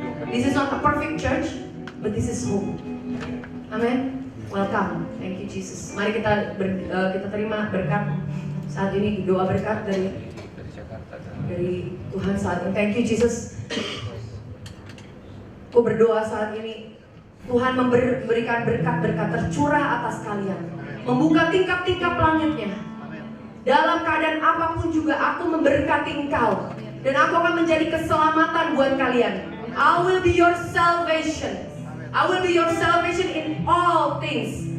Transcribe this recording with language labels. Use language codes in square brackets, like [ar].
[en] This is not a perfect church, but this is home. Amen. Welcome. Thank you Jesus. [id] Mari kita terima berkat saat ini, doa berkat dari Tuhan saat ini. [en] Thank you Jesus. [id] Aku berdoa saat ini Tuhan memberikan berkat-berkat tercurah atas kalian, membuka tingkap-tingkap langitnya. Dalam keadaan apapun juga aku memberkati engkau, dan aku akan menjadi keselamatan buat kalian. [en] I will be your salvation. I will be your salvation in all things.